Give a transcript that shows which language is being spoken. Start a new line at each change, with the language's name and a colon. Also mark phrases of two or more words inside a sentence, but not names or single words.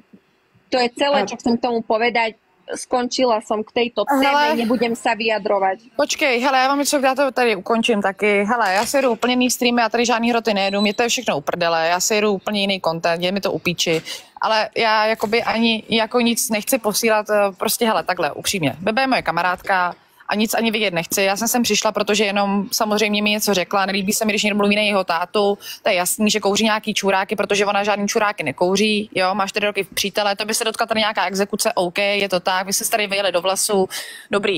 Slovak: To je celé, čo chcem k tomu povedať. Skončila som k tejto téme, nebudem sa vyjadrovať.
Czech: Počkej, hele, já vám něco, já to tady ukončím taky. Hele, já si jedu úplně jiný streamy, já tady žádný hroty nejedu, mě to je všechno uprdele, já si jedu úplně jiný content, je mi to upíči. Ale já jakoby ani jako nic nechci posílat, prostě hele, takhle, upřímně. Bebe je moje kamarádka, a nic ani vidět nechci. Já jsem sem přišla, protože jenom samozřejmě mi něco řekla, nelíbí se mi, když někdo mluví na jeho tátu, to je jasný, že kouří nějaký čuráky, protože ona žádný čuráky nekouří, jo, má 4 roky v přítele, to by se dotkla tady nějaká exekuce, OK, je to tak, vy se tady vyjeli do vlasu, dobrý.